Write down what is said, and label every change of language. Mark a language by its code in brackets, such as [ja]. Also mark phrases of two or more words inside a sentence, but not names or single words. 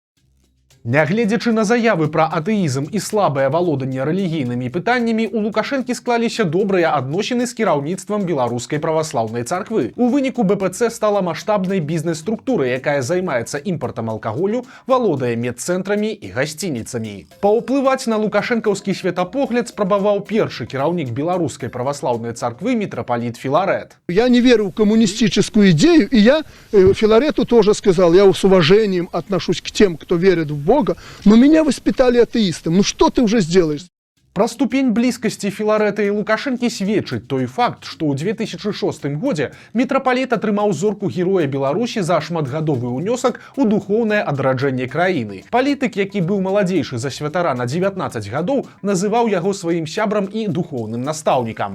[be] Нягледзячы на заявы пра атэізм і слабае валоданне рэлігійнымі пытаннямі, у Лукашэнкі склаліся добрыя адносіны з кіраўніцтвам Беларускай праваслаўнай царквы. У выніку БПЦ стала маштабнай бізнес-структурай, якая займаецца імпартам алкаголю, валодае медцэнтрамі і гасцініцамі. Паўплываць на лукашэнкаўскі светапогляд спрабаваў першы кіраўнік Беларускай праваслаўнай царквы мітрапаліт Филарет. [ru] Я не верю в коммунистическую идею, и я Филарету тоже сказал, я с уважением отношусь к тем, кто верит в Бога, но меня воспитали атеистом. Ну что ты уже сделаешь? [be] Пра ступень блізкасці Філарэта і Лукашэнкі сведчыць той факт, што ў 2006 годзе мітрапаліт атрымаў зорку Героя Беларусі за шматгадовы ўнёсак у духоўнае адраджэнне краіны. Палітык, які быў маладзейшы за святара на 19 гадоў, называў яго сваім сябрам і духоўным настаўнікам.